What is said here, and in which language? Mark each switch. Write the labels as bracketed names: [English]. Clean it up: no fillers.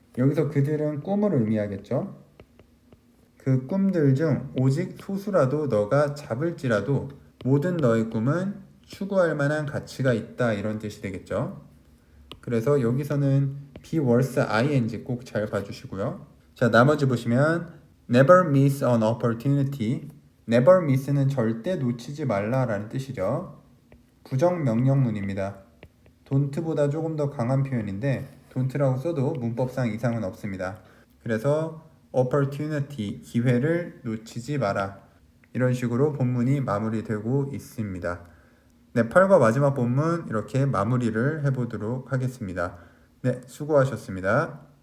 [Korean] 여기서 그들은 꿈을 의미하겠죠. 그 꿈들 중 오직 소수라도 너가 잡을지라도 모든 너의 꿈은 추구할 만한 가치가 있다 이런 뜻이 되겠죠. 그래서 여기서는 be worth ing 꼭 잘 봐주시고요. 자, 나머지 보시면 [English] never miss an opportunity. never miss [Korean] 는 절대 놓치지 말라라는 뜻이죠. 부정명령문입니다. don't보다 조금 더 강한 표현인데 don't라고 써도 문법상 이상은 없습니다. 그래서 opportunity, 기회를 놓치지 마라. 이런 식으로 본문이 마무리되고 있습니다. 네, 8과 마지막 본문 이렇게 마무리를 해보도록 하겠습니다. 네, 수고하셨습니다.